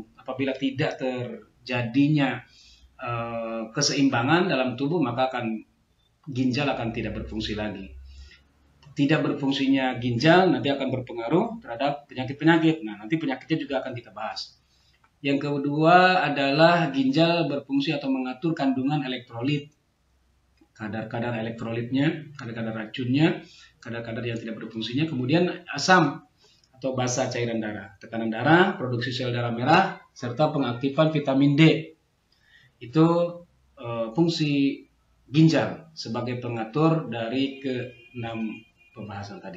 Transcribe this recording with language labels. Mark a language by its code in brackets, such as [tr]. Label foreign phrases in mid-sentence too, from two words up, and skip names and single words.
[id] Apabila tidak terjadinya keseimbangan dalam tubuh, maka ginjal akan tidak berfungsi lagi. Tidak berfungsinya ginjal nanti akan berpengaruh terhadap penyakit-penyakit. Nah, nanti penyakitnya juga akan kita bahas. Yang kedua adalah ginjal berfungsi atau mengatur kandungan elektrolit. Kadar-kadar elektrolitnya, kadar-kadar racunnya, kadar-kadar yang tidak berfungsinya, kemudian asam atau basa cairan darah, tekanan darah, produksi sel darah merah, serta pengaktifan vitamin D. Itu fungsi ginjal sebagai pengatur dari ke-6 pembahasan tadi.